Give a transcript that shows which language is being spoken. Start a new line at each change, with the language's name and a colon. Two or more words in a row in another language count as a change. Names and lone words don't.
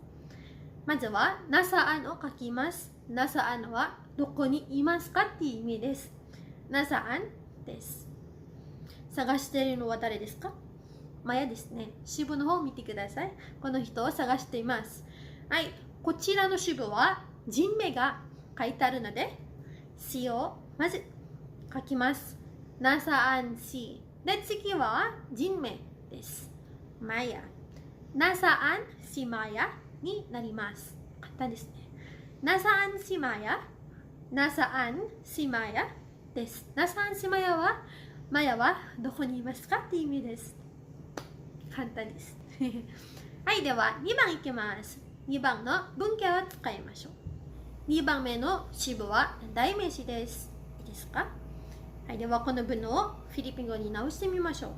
Japanese: まずは、nasaan を書きます。nasaan はどこにいますかっていう意味です。nasaan です。探しているのは誰ですか？マヤですね。支部の方を見てください。この人を探しています。はい、こちらの支部は人名が書いてあるので、C をまず書きます。
Filipino: nasaan si。
Japanese: で、次は人名です。マヤ。
Filipino: nasaan si Maya
Japanese: になります。簡単ですね。
Filipino: nasaan si Maya。 nasaan si Maya
Japanese: です。
Filipino: nasaan si Maya
Japanese: は、マヤはどこにいますかっていう意味です。簡単です。はい、では2番いきます。2番の文型を使いましょう。2番目の支部は代名詞です。いいですか？はい、ではこの文をフィリピン語に直してみましょう。